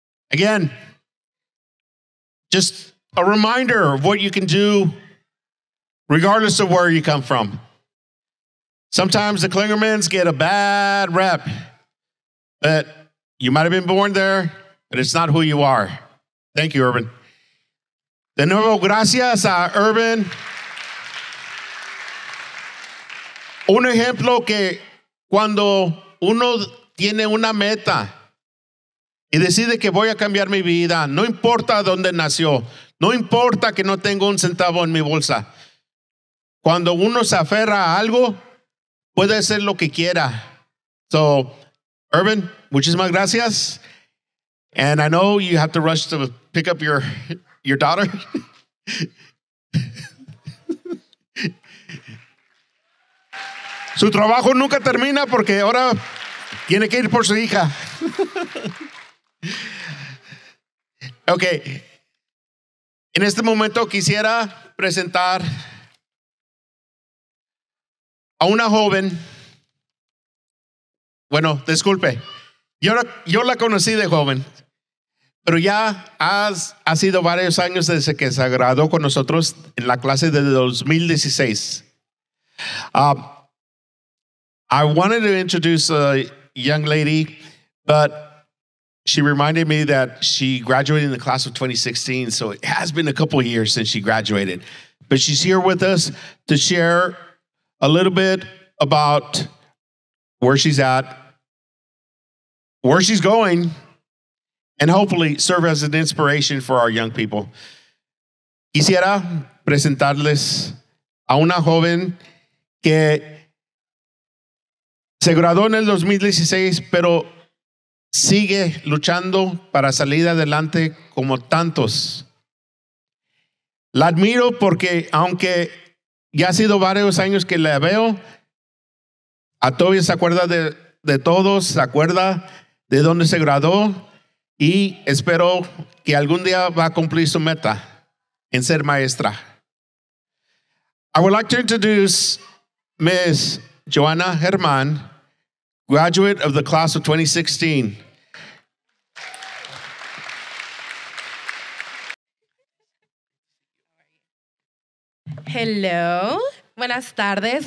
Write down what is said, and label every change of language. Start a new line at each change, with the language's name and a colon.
English: Again, just a reminder of what you can do regardless of where you come from. Sometimes the Klingermans get a bad rep, but you might have been born there, but it's not who you are. Thank you, Urban.
Spanish: De nuevo, gracias a Urban. Un ejemplo que cuando uno tiene una meta y decide que voy a cambiar mi vida, no importa dónde nació, no importa que no tengo un centavo en mi bolsa. Cuando uno se aferra a algo, puede hacer lo que quiera. So, Urban, muchísimas gracias.
English: And I know you have to rush to pick up your daughter.
Spanish: Su trabajo nunca termina porque ahora tiene que ir por su hija. Ok. En este momento quisiera presentar a una joven. Bueno, disculpe. Yo la conocí de joven, pero ya ha sido varios años desde que se graduó con nosotros en la clase de 2016.
English: I wanted to introduce a young lady, but she reminded me that she graduated in the class of 2016, so it has been a couple of years since she graduated. But she's here with us to share a little bit about where she's at, where she's going, and hopefully serve as an inspiration for our young people.
Spanish: Quisiera presentarles a una joven que se graduó en el 2016, pero sigue luchando para salir adelante como tantos. La admiro porque aunque ya ha sido varios años que la veo, a todavía se acuerda de todos, se acuerda de dónde se graduó y espero que algún día va a cumplir su meta en ser maestra.
English: I would like to introduce Ms. Joanna Germán, graduate of the class of 2016.
Spanish: Hello, buenas tardes.